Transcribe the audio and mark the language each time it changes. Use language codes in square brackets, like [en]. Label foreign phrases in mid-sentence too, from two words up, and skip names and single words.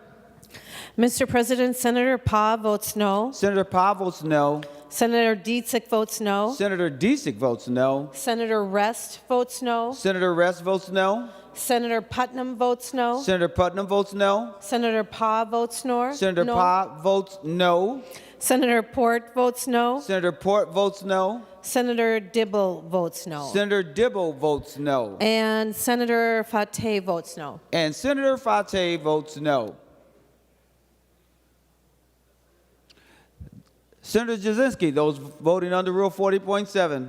[en] Mr. President, Senator Pa votes no. Senator Pa votes no. Senator Dietzig votes no. Senator Dietzig votes no. Senator Rest votes no. Senator Rest votes no. Senator Putnam votes no. Senator Putnam votes no. Senator Pa votes no. Senator Pa votes no. Senator Port votes no. Senator Port votes no. Senator Dibble votes no. Senator Dibble votes no. And Senator Fateh votes no. And Senator Fateh votes no. Senator Jasinski, those voting under Rule 40.7.